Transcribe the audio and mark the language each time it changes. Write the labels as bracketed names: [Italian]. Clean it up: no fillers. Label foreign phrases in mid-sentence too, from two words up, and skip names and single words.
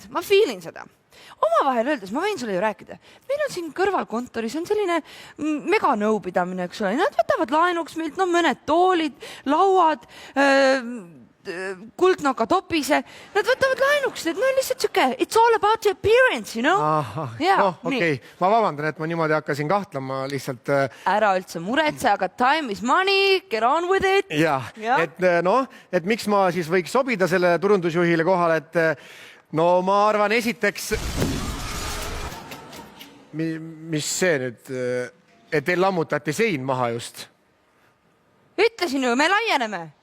[Estonian] Ma feelin seda. Omavahel öeldes, ma võin sulle ju rääkida. Meil on siin kõrvalkontoris on selline mega nõupidamine, eks ole. Nad võtavad laenuks meilt, mõned toolid, lauad, kuldnoka topise. Nad võtavad laenuks, need on lihtsalt siuke, [English] it's all about the appearance, you know? [Estonian] Okei, ma vabandan, et ma niimoodi hakkasin kahtlema lihtsalt. Ära üldse muretse, aga [English] time is money, get on with it. [Estonian] Et miks ma siis võiks sobida selle turundusjuhile kohale, et no ma arvan esiteks... Mis see nüüd, et teil lammutati sein maha just? Ütlesin ju, me laieneme.